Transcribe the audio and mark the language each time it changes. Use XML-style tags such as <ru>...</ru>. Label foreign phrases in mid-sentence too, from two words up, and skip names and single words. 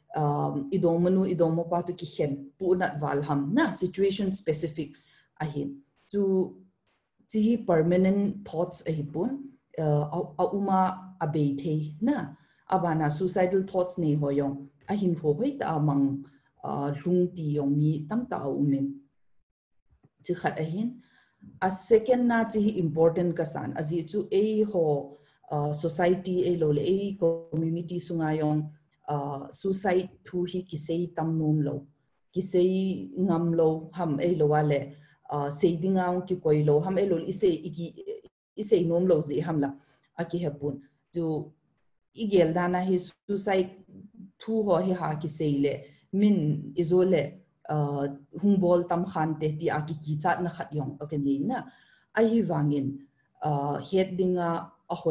<tcz>idomo pa tu ki hen punat wal ham na</tcz> <en>situation specific</en> <tcz>ahin to ti</tcz> <en>permanent thoughts</en> <tcz>ahi pun uma abei the na abana</tcz> <en>suicidal thoughts</en> <tcz>nei hoyong ahin ho hoi ta mang lung ti yong mi tam ta umin chi khat ahin a second na chi important kasan azi chu a ho society a lo le a community sungayong suicide thu hi kisei tam nom lo kisei ngam lo ham a lo wale seidingang ki koilo ham a lo isei nom lo zi hamla aki hapun chu igel dana hi suicide thu ho hi ha kisei le min izole hungbol tam khan te ti aki ki chat na khat yong akani na ai hi wangin headinga ahoi</tcz>